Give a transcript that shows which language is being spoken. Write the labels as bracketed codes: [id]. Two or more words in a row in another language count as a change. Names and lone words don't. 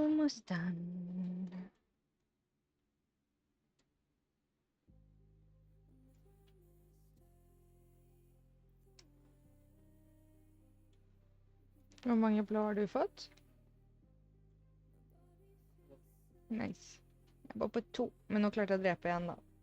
[en] Almost done. [sv] Hur många blå har du fått? Nice. [no] Jeg var på 2, men nå klarte jeg å drepe en da.